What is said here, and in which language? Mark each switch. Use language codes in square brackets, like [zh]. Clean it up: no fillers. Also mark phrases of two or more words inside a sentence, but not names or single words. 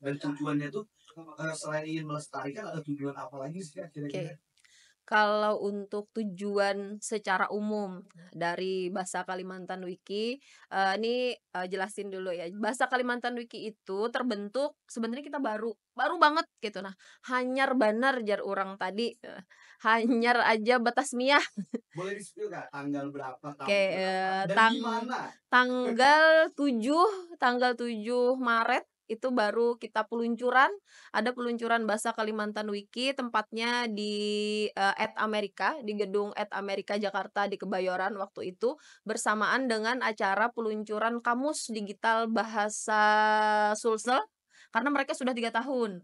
[id] Dan tujuannya tuh, selain ingin melestarikan ada tujuan apa lagi sih, Kak, kira-kira? Oke. Kalau untuk tujuan secara umum dari Bahasa Kalimantan Wiki, ini, jelasin dulu ya. Bahasa Kalimantan Wiki itu terbentuk sebenarnya kita baru baru banget gitu. Nah, [bjn] hanyar banar jar orang tadi, hanyar aja batasmiah. [id] Boleh di-spill, Kak, tanggal berapa, tahun Oke, berapa, dan di mana? tanggal 7 Maret itu baru kita peluncuran, ada peluncuran Bahasa Kalimantan Wiki, tempatnya di, Amerika, di gedung Amerika Jakarta di Kebayoran waktu itu, bersamaan dengan acara peluncuran Kamus Digital Bahasa Sulsel, karena mereka sudah 3 tahun.